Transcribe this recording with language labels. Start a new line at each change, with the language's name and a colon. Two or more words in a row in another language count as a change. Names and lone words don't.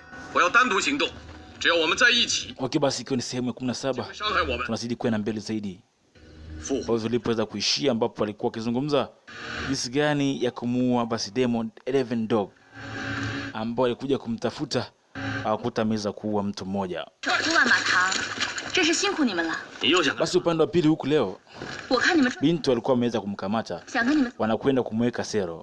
Chinese: 我要单独行动，只要我们在一起。
Swahili: Okay, basi ikiwa ni sehemu ya 17 tunazidi kwenda mbele zaidi. Kwa tulipoweza kuishia ambapo alikuwa akizungumza jinsi gani ya kumuua basi Demon 11 Dog ambao alikuja kumtafuta akakuta ameweza kuua mtu mmoja. Basi upande wa pili huku leo binti alikuwa ameweza kumkamata, wanakwenda kumweka sero.